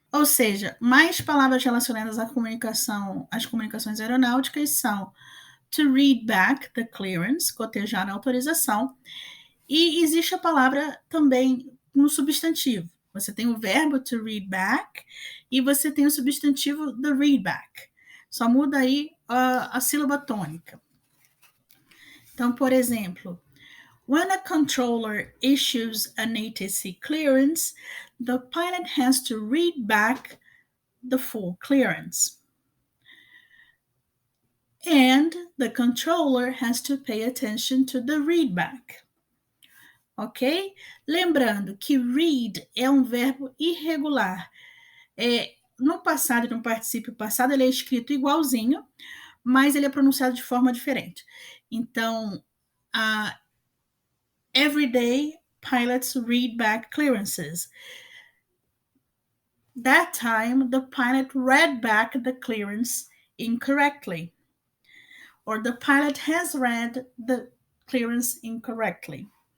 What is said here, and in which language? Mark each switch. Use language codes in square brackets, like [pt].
[pt] Ou seja, mais palavras relacionadas à comunicação, às comunicações aeronáuticas são [en] to read back the clearance, [pt] cotejar a autorização, e existe a palavra também no substantivo. Você tem o verbo [en] to read back [pt] e você tem o substantivo [en] the readback. [pt] Só muda aí a sílaba tônica. Então, por exemplo, [en] when a controller issues an ATC clearance, the pilot has to read back the full clearance. And the controller has to pay attention to the readback. Ok? [pt] Lembrando que read é um verbo irregular. No passado e no particípio passado ele é escrito igualzinho, mas ele é pronunciado de forma diferente. Então, [en] every day pilots read back clearances. That time, the pilot read back the clearance incorrectly. Or the pilot has read the clearance incorrectly.